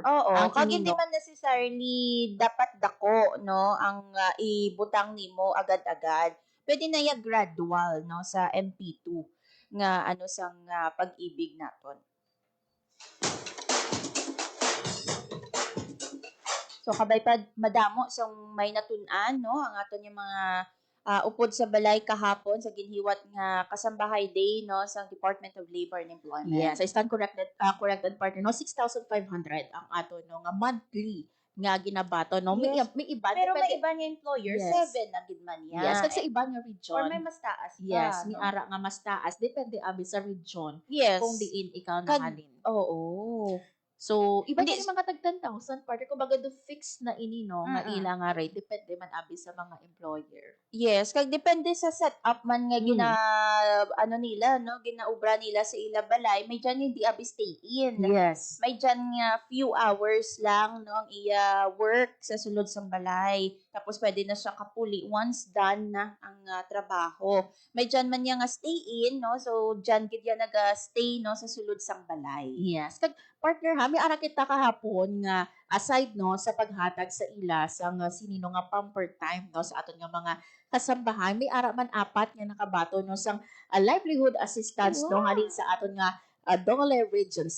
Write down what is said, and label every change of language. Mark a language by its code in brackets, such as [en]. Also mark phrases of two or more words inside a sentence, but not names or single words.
[hil] Oo, Ang kag hindi inino. man necessarily dapat dako no ang ibutang nimo agad-agad. Pwede na ya gradual no sa MP2 nga ano sang pag-ibig naton. So kabay pa madamo sang may natun-an no ang aton yung mga upod sa balay kahapon sa ginhiwat nga Kasambahay Day no sa Department of Labor and Employment. [en] Yes, I stand corrected [hil] partner no 6,500 ang ato no nga monthly nga ginabato no. [en] Yes. [hil] May iba Pero may depende- iba nga employer, [en] Yes. [hil] 7 na gid man yan. Yes, kag sa iba nga region. Or may mas taas pa. [en] Yes, [hil] no? ni ara nga mas taas depende abi sa region [en] Yes. [hil] kung diin ikaw Kag- nahalin. Oo. So, iba Hindi- din yung mga tag 10,000 partner kumbaga do fix na ini no nga ila nga rate depende man abi sa mga employer. Yes, kag depende sa setup man nga ano nila no, ginaubra nila sa ila balay, may dyan hindi abi [en] stay in. Yes. [hil] May dyan nga [en] few hours [hil] lang no ang iya work sa sulod sang balay. Tapos pwede na siya kapuli [en] once done [hil] na ang trabaho. May dyan man nga [en] stay in [hil] no, so dyan gid yan naga-stay no sa sulod sang balay. [en] Yes. [hil] Kag partner ha, may ara kita kahapon nga aside no sa paghatag sa ila sa nga sinino nga [en] pamper time [hil] no sa aton nga mga kasambahay, may ara man apat nga nakabato no sang [en] livelihood assistance [hil] no halin sa aton nga Dongole Region 6.